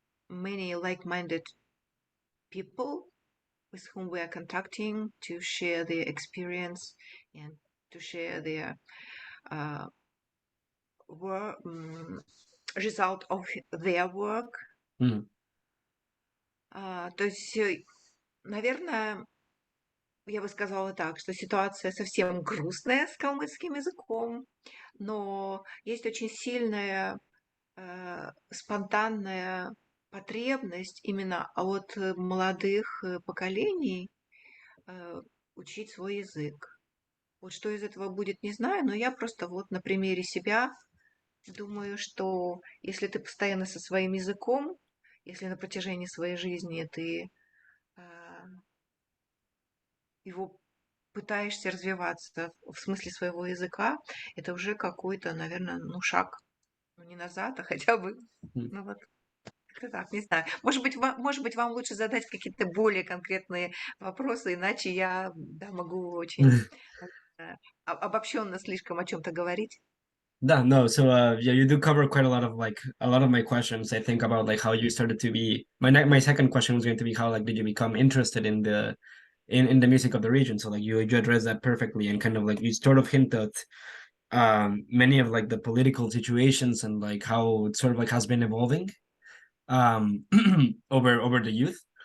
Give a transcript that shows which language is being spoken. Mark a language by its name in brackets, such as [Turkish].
[English] many like-minded people with whom we are contacting to share their experience and to share their uh, work, result of their work. Мгм. [Russian] То есть, наверное, я бы сказала так, что ситуация совсем грустная с калмыцким языком, но есть очень сильная спонтанная потребность именно от молодых поколений э, учить свой язык. Вот что из этого будет, не знаю, но я просто вот на примере себя думаю, что если ты постоянно со своим языком, если на протяжении своей жизни ты а, его пытаешься развиваться в смысле своего языка, это уже какой-то, наверное, ну, шаг, ну, не назад, а хотя бы, Мгм. ну вот, как-то так, не знаю. Может быть, вам лучше задать какие-то более конкретные вопросы, иначе я, да, могу очень обобщенно слишком о чем-то говорить. [English] Да, no, so yeah, you do cover quite a lot of like a lot of my questions. I think about like how you started to be my second question was going to be how like did you become interested in the music of the region? So like you addressed that perfectly and kind of like you sort of hint at many of like the political situations and like how it sort of like has been evolving um over the youth.